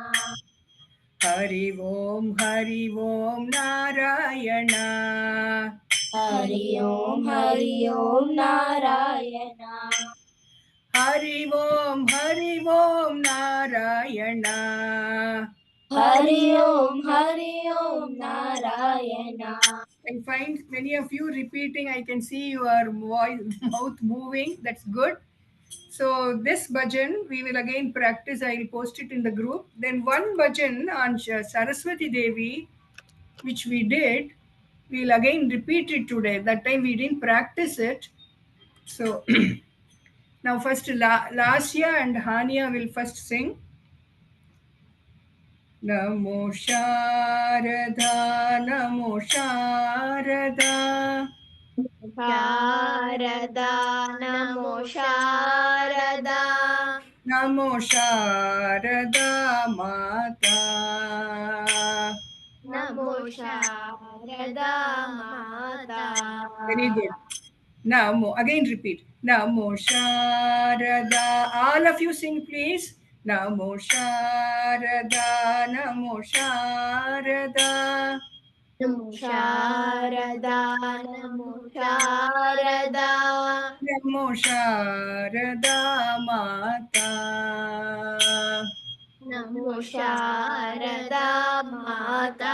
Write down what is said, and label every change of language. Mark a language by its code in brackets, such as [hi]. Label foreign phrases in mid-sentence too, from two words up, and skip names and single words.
[sa] Hari Om Narayana. Hari Om Narayana. Hari Om Narayana. Hari Om Narayana. [en] I find many of you repeating. I can see your voice, mouth moving. That's good. So this bhajan we will again practice. I will post it in the group. Then one bhajan on Saraswati Devi, which we did, we will again repeat it today. That time we didn't practice it. So now first Lasya and Hania will first sing. [sa] Namo Sharada, Namo Sharada. Sharada, Namo Sharada. Namo Sharada Mata. Namo Sharada Mata. [en] Very good. Namo. Again repeat. [sa] Namo Sharada. [en] All of you sing please. [sa] Namo Sharada. Namo Sharada. Namo Sharada, Namo Sharada. Namo Sharada Mata. Namo Sharada Mata.